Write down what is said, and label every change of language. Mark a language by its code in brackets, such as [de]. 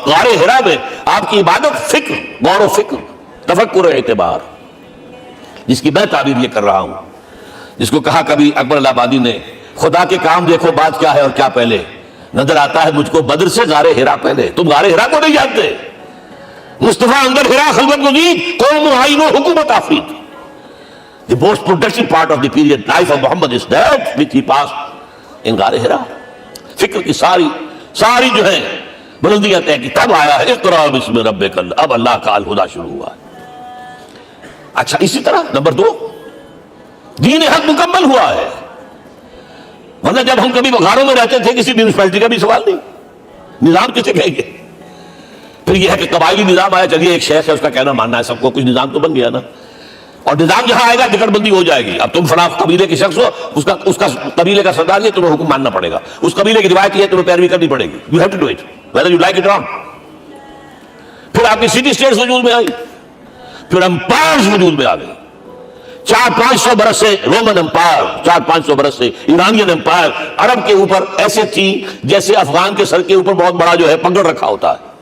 [ur] غار حرا میں آپ کی عبادت فکر، غور و فکر، تفکر و اعتبار، جس کی میں تعبیر یہ کر رہا ہوں، جس کو کہا کبھی اکبر الہ آبادی نے، خدا کے کام دیکھو بعد کیا ہے اور کیا پہلے. نظر آتا ہے مجھ کو بدر سے غار حرا پہلے. تم غار حرا کو نہیں جانتے. [fa] مصطفیٰ اندر حرا خلوت گزید، قوم آئین و حکومت آفرید. [en] The most productive part of the period life of Muhammad is that which he passed in غار حرا. [ur] فکر کی ساری جو ہے بلندیاں طے کی تب آیا ہے اقرا بسم ربک. اب اللہ کا الہدیٰ شروع ہوا ہے. اچھا، اسی طرح نمبر 2، دین حق مکمل ہوا ہے. ورنہ جب ہم کبھی غاروں میں رہتے تھے کسی میونسپلٹی کا بھی سوال نہیں، نظام کسے کہیں گے؟ پھر یہ ہے کہ قبائلی نظام آیا، چلیے ایک شیخ ہے اس کا کہنا ماننا ہے سب کو، کچھ نظام تو بن گیا نا. اور نظام جہاں آئے گا ٹکٹ بندی ہو جائے گی. اب تم فلاں قبیلے کے شخص ہو، اس کا قبیلے کا سردار ہے، تمہیں حکم ماننا پڑے گا. اس قبیلے کی روایت ہے، تمہیں پیروی کرنی پڑے گی. [en] You have to do it whether you like it or not. [ur] پھر آپ کی سٹی اسٹیٹس وجود میں آئی، پھر امپائرز وجود میں آ گئے. 400-500 برس سے رومن امپائر، 400-500 برس سے ایرانین امپائر عرب کے اوپر ایسے تھی جیسے افغان کے سر کے اوپر بہت بڑا جو ہے پگڑ رکھا ہوتا ہے.